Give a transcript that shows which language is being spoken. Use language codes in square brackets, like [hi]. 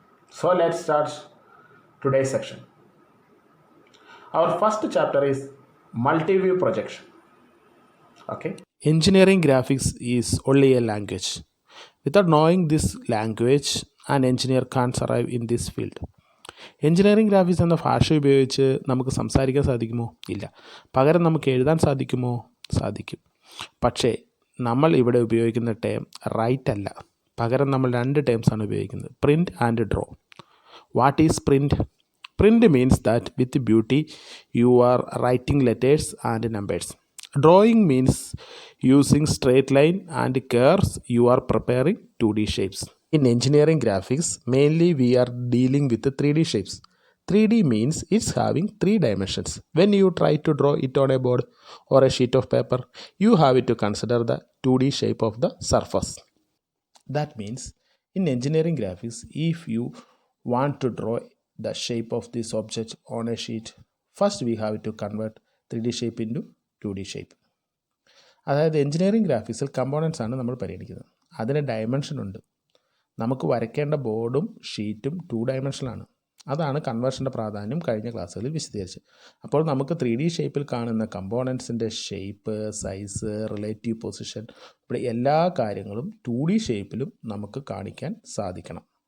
[en] So let's start today's section. Our first chapter is Multiview projection. Okay. Engineering graphics is only a language. Without knowing this language, an engineer can't survive in this field. [ml] Engineering graphics എന്ന ഭാഷ ഉപയോഗിച്ച് നമുക്ക് സംസാരിക്കാൻ സാധിക്കുമോ? ഇല്ല. പകരം നമുക്ക് എഴുതാൻ സാധിക്കുമോ? സാധിക്കും. പക്ഷേ നമ്മൾ ഇവിടെ ഉപയോഗിക്കുന്ന ടേം റൈറ്റ് അല്ല. പകരം നമ്മൾ രണ്ട് ടേംസാണ് ഉപയോഗിക്കുന്നത്, [en] Print and draw. What is print? Print means that with beauty you are writing letters and numbers. Drawing means using straight line and curves you are preparing 2D shapes. In engineering graphics, mainly we are dealing with the 3D shapes. 3D means it's having 3 dimensions. When you try to draw it on a board or a sheet of paper, you have to consider the 2D shape of the surface. That means in engineering graphics, if you want to draw the shape of this object on a sheet, first we have to convert 3D shape into 2D shape. [ml] അതായത് engineering ഗ്രാഫിക്സിൽ components ആണ് നമ്മൾ പരിഗണിക്കുന്നത്. അതിന് dimension ഉണ്ട്. നമുക്ക് വരയ്ക്കേണ്ട ബോർഡും ഷീറ്റും 2 ഡയമെൻഷനാണ്. അതാണ് കൺവേർഷൻ്റെ പ്രാധാന്യം കഴിഞ്ഞ ക്ലാസ്സുകളിൽ വിശദീകരിച്ചത്. അപ്പോൾ നമുക്ക് 3D ഷേപ്പിൽ കാണുന്ന കമ്പോണൻസിൻ്റെ ഷേപ്പ്, സൈസ്, റിലേറ്റീവ് പൊസിഷൻ ഇവിടെ എല്ലാ കാര്യങ്ങളും 2D ഷേപ്പിലും നമുക്ക് കാണിക്കാൻ സാധിക്കണം.